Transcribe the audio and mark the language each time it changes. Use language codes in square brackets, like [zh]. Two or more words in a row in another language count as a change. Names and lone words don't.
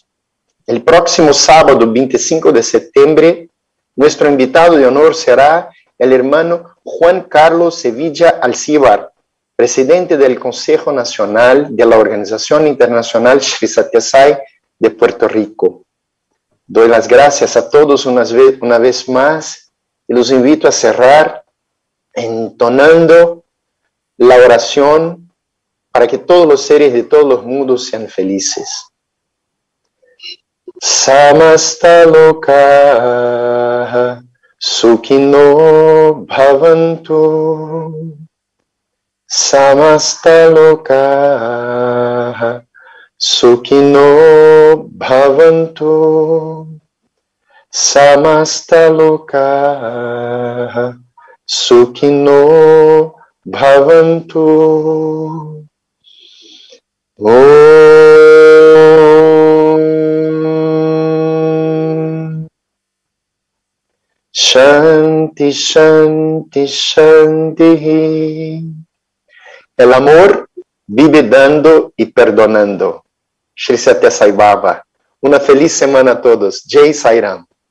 [es] El próximo sábado, 25 de septiembre, nuestro invitado de honor será el hermano Juan Carlos Sevilla Alcíbar, presidente del Consejo Nacional de la Organización Internacional Sri Sathya Sai de Puerto Rico. Doy las gracias a todos una vez más y los invito a cerrar entonando la oración para que todos los seres de todos los mundos sean felices. [sa] Samasta loka sukhino bhavantu. Samasta loka sukhino bhavantu. Samasta loka sukhino bhavantu. Shanti, Shanti, Shanti. [es] El amor vive dando y perdonando. Sri Sathya Sai Baba. Una feliz semana a todos. [hi] Jai Sai Ram.